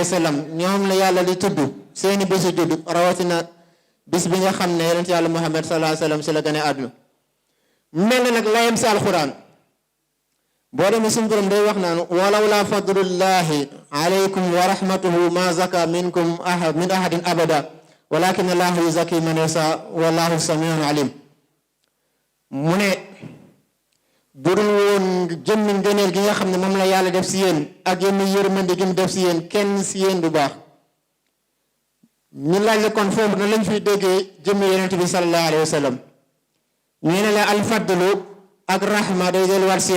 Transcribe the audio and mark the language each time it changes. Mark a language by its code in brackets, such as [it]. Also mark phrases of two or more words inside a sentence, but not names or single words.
[ar] وسلم [wo] ñoom la yàlla di tudd seeni bési judd rawatina bis bi nga xam ne yonent yàlla muhammad [ar] صلى الله عليه و [wo] sallam si la gane àdduna mel na nag layam si alxuraan boo demee suñu borom day wax naanu [ar] ولولا فضل الله عليكم ورحمته ما زكى منكم من أحد أبدا ولكن الله يزكي من يشاء والله سميع عليم [wo] mu ne budul woon jëmmi ngëneel gi nga xam ne moom la yàlla def si yéen ak yenn yërmande gi mu def si yéen kenn si yéen du baax ñu laaj la kon foofu na lañ fiy déggee jëmmi yonent bi [ar] صلى الله عليه وسلم [wo] ñu ne la alfadlu ak rahma day delluwaat si